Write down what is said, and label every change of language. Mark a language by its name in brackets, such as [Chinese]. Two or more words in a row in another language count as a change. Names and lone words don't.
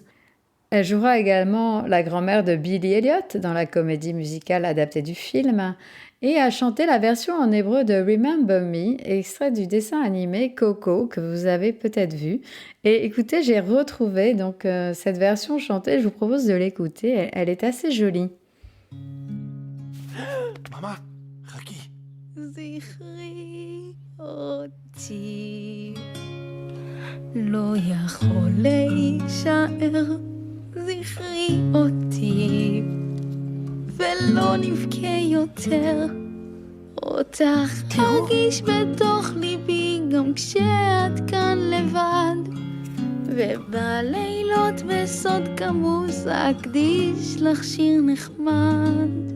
[French] Elle jouera également la grand-mère de Billy Elliot dans la comédie musicale adaptée du film et a chanté la version en hébreu de Remember Me, extrait du dessin animé Coco que vous avez peut-être vu. Et écoutez, j'ai retrouvé donc cette version chantée, je vous propose de l'écouter, elle est assez jolie. Maman, Raki. [Hebrew] זכרי אותי לא יכול להישאר זכרי אותי ולא נבכה יותר אותך ארגיש בתוך ליבי גם כשאת כאן לבד ובלילות בסוד כמוס אקדיש לך שיר נחמד